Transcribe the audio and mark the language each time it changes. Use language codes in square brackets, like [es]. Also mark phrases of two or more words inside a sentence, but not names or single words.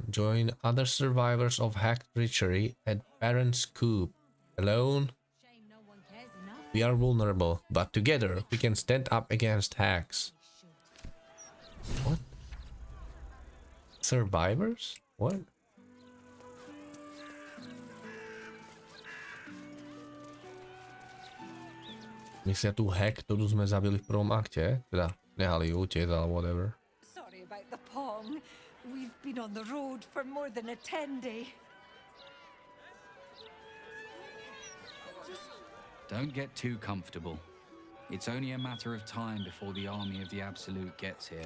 [en] Join other survivors of hacked treachery at Baron's Coop. Alone, we are vulnerable, but together we can stand up against hacks. What? Survivors? What? [sk] Myslia tu hack, ktorú sme zabili v prvom akte, teda nehali ju utiec, ale whatever. [en] Sorry about the pong. We've been on the road for more than a 10-day. Don't get too comfortable. It's only a matter of time before the army of the Absolute gets here.